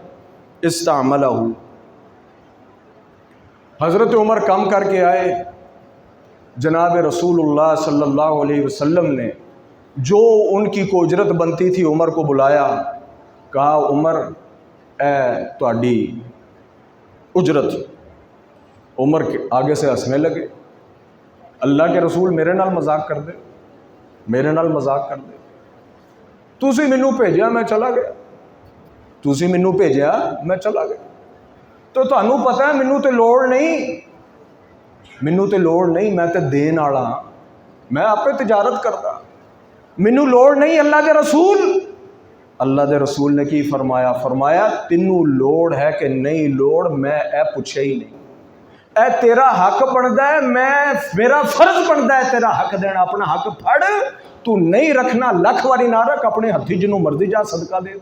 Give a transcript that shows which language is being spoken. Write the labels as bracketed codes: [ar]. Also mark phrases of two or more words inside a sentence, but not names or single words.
[ur] استعملہ، حضرت عمر کام کر کے آئے، جناب رسول اللہ [ar] صلی اللہ علیہ وسلم [ur] نے جو ان کی کو اجرت بنتی تھی عمر کو بلایا، کہا [pa] عمر اے تہاڈی اجرت۔ [ur] عمر کے آگے سے ہنسنے لگے، اللہ کے رسول [pa] میرے نال مذاق کر دے، میرے نال مذاق کر دے، تسی مینوں بھیجیا میں چلا گیا، تسی مینوں بھیجیا میں چلا گیا، تو تانوں پتہ ہے مینوں تے لوڑ نہیں، مینوں تے لوڑ نہیں، میں تے دین والا ہاں، میں آپے تجارت کردا، مینوں لوڑ نہیں اللہ دے رسول۔ اللہ دے رسول نے کی فرمایا؟ فرمایا تینوں لوڑ ہے کہ نہیں لوڑ میں اے پوچھے ہی نہیں، اے تیرا حق بنتا ہے، میرا فرض بنتا ہے تیرا حق دینا، اپنا حق پھڑ، تو نہیں رکھنا لکھ واری نہ رکھ، اپنے ہتھی جنوں مرضی جا صدقہ دے دے۔